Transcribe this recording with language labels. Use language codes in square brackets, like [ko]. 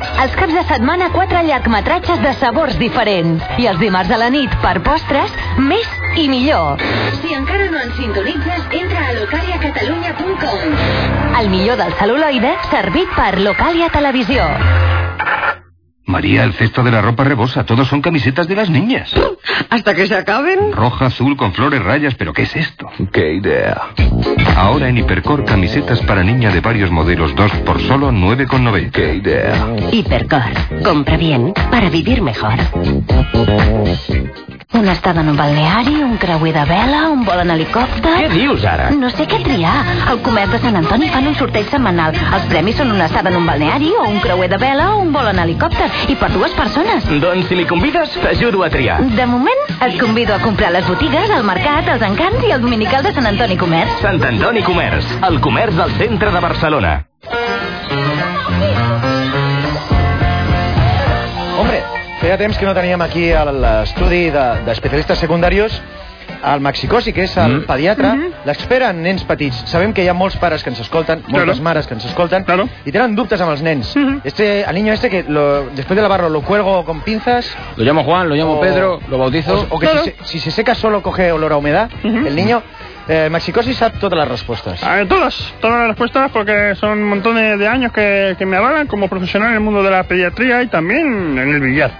[ca] Els caps de setmana, 4 llargmetratges de sabors diferents. I els dimarts a la nit, per postres, més i millor. Si encara no ens sintonitzes, entra a localiacatalunya.com. El millor del cel·luloide servit per Localia Televisió. [es] María, el cesto de la ropa rebosa. Todos son camisetas de las niñas. ¿Hasta que se acaben? Roja, azul, con flores, rayas. ¿Pero qué es esto? ¡Qué idea! Ahora en Hipercor, camisetas para niña de varios modelos. Dos por solo 9,90. ¡Qué idea! Hipercor. Compra bien para vivir mejor. [ca] Una estada en un balneari, un creuer de vela, un vol en helicòpter... Què dius, ara? No sé què triar. Al comerç de Sant Antoni fan un sorteig setmanal. Els premis són una estada en un balneari, o un creuer de vela, o un vol en helicòpter. I per dues persones. Doncs si m'hi convides, t'ajudo a triar. De moment, et convido a comprar les botigues, el mercat, els encants i el dominical de Sant Antoni Comerç. Sant Antoni Comerç, el comerç del centre de Barcelona. [es] Hombre... [ca] Feia temps que no teníem aquí a l'estudi d'especialistes secundaris el Maxicosi, que és el pediatre, l'expert en nens petits. Sabem que hi ha molts pares que ens escolten, moltes mares que ens escolten, i tenen dubtes amb els nens. [es] Este, el niño este que, después de lavarlo, lo cuelgo con pinzas... Lo llamo Juan, lo llamo Pedro, lo bautizo... O que si se seca solo coge olor a humedad, el niño... Maxicosi sabe todas las respuestas. Todas las respuestas, porque son montones de años que me avalan como profesional en el mundo de la pediatría y también en el billar.